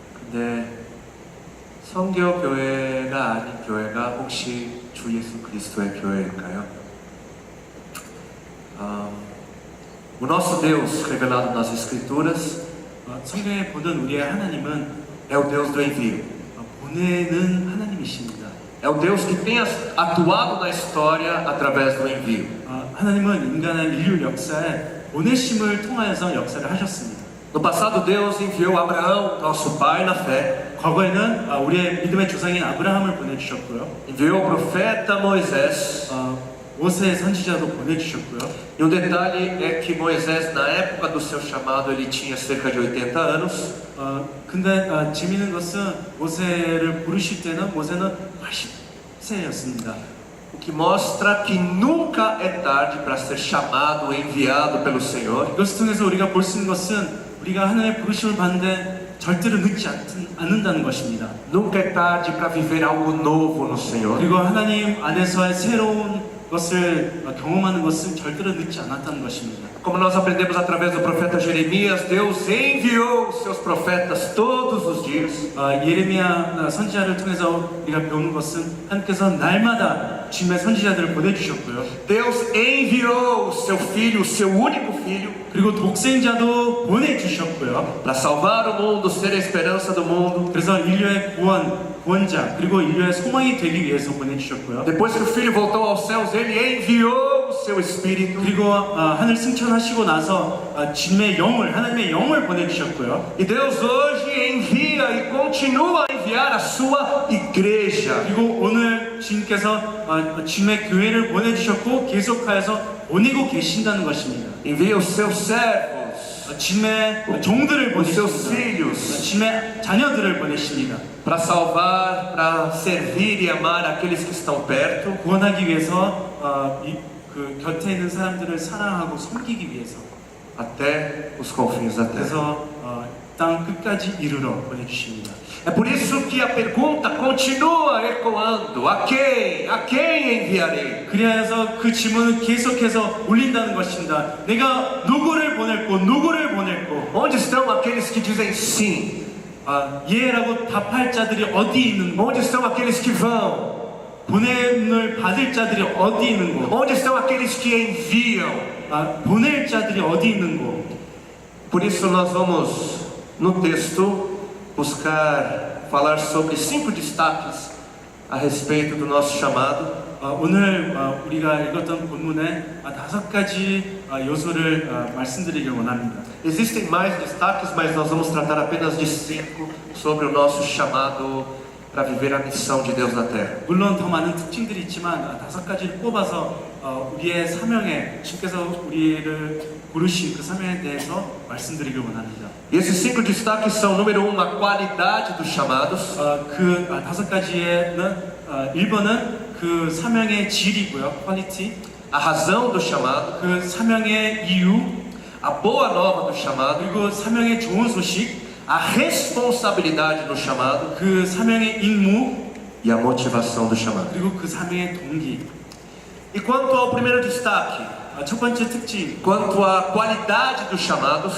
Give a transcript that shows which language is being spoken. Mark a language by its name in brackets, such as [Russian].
[Korean] 근데 선교 교회가 아닌 교회가 혹시 주 예수 그리스도의 교회일까요? [Portuguese] O nosso Deus revelado nas Escrituras [Korean] 성경에 보는 우리의 하나님은 [Portuguese] é o Deus do envio. [Korean] 보내는 하나님이십니다. [Portuguese] É o Deus que tem atuado na história através do envio. [Korean] 하나님은 인간의 인류 역사에 보내심을 통하여서 역사를 하셨습니다. [Portuguese] No passado, Deus enviou Abraão, nosso pai na fé. [Korean] 과거에는 우리의 믿음의 조상인 아브라함을 보내주셨고요. [Portuguese] Enviou o profeta Moisés. [Korean] 모세 선지자도 보내주셨고요. [Portuguese] E um detalhe é que Moisés, na época do seu chamado, ele tinha cerca de 80 anos. [Korean] 근데 재미있는 것은 모세를 부르실 때는 모세는 80세였습니다. [Portuguese] O que mostra que nunca é tarde para ser chamado, enviado pelo Senhor. [Korean] 이것을 통해서 우리가 볼 수 있는 것은 우리가 하나님의 부르심을 받는데 절대로 늦지 않는다는 것입니다. [Portuguese] Nunca é tarde para viver algo novo no Senhor. [Korean] 그리고 하나님 안에서의 새로운 것을 경험하는 것은 절대로 늦지 않았다는 것입니다. [Portuguese] Como nós aprendemos através do profeta Jeremias, Deus enviou os seus profetas todos os dias. [Korean] 예레미야 선지자를 통해서 우리가 배우는 것은 하나님께서 날마다 주님의 선지자들을 보내주셨고요. [Portuguese] Deus enviou o seu filho, o seu único Filho [Korean] 그리고 독생자도 보내주셨고요. [Portuguese] para salvar o mundo, ser a esperança do mundo. [Korean] 그래서 인류의 구원자 그리고 인류의 소망이 되기 위해서 보내주셨고요. [Portuguese] Depois que o Filho voltou aos céus, ele enviou o seu Espírito. [Korean] 그리고 하늘 승천하시고 나서 하나님의 영을 보내주셨고요. [Portuguese] E Deus hoje envia e continua a enviar a sua igreja. [Korean] 그리고 오늘 주님께서 주님의 교회를 보내주셨고 계속하여서 보내고 계신다는 것입니다. [Portuguese] Envia os seus servos, [Korean] 주님의 종들을 [Portuguese] os seus [Korean] 보내십니다. [Portuguese] filhos, [Korean] 주님의 자녀들을 보내십니다. [Portuguese] para salvar, para servir e amar aqueles que estão perto. [Korean] 구원하기 위해서 그 곁에 있는 사람들을 사랑하고 섬기기 위해서 [Portuguese] Até os confins da terra. [Korean] 그래서 땅 끝까지 이르러 보내주십니다. [Portuguese] É por isso que a pergunta continua ecoando: a quem enviarei? [Korean] 그리하여서 그 질문은 계속해서 울린다는 것입니다. 내가 누구를 보낼고 누구를 보낼고 [Portuguese] Onde estão aqueles que dizem sim? [Korean] 예라고 답할 자들이 어디 있는 거? [Portuguese] Onde estão aqueles que vão? [Korean] 보냄을 받을 자들이 어디 있는 거? [Portuguese] Onde estão aqueles que enviam? [Korean] 보낼 자들이 어디 있는 거? [Portuguese] Por isso nós vamos no texto buscar falar sobre 5 destaques a respeito do nosso chamado. [Korean] 오늘 우리가 읽었던 본문에 5가지 요소를 말씀드리길 원합니다. [Portuguese] Existem mais destaques, mas nós vamos tratar apenas de 5 sobre o nosso chamado para viver a missão de Deus na terra. [Korean] 물론 더 많은 특징들이 있지만 5가지를 뽑아서 우리의 사명에 주께서 우리를 부르신 그 사명에 대해서 말씀드리길 원합니다. [Portuguese] E esses 5 destaques são: número 1, a qualidade dos chamados; [Korean] 그 5가지에는 1번은 그 사명의 질이고요, quality. [Portuguese] a razão do chamado; [Korean] 그 사명의 이유, [Portuguese] a boa nova do chamado; [Korean] 그리고 사명의 좋은 소식, [Portuguese] a responsabilidade do chamado [Korean] 그 사명의 임무, [Portuguese] e a motivação do chamado. [Korean] 그리고 그 사명의 동기. [Portuguese] E quanto ao primeiro destaque, [Korean] 첫 번째 특징, [Portuguese] quanto à qualidade dos chamados,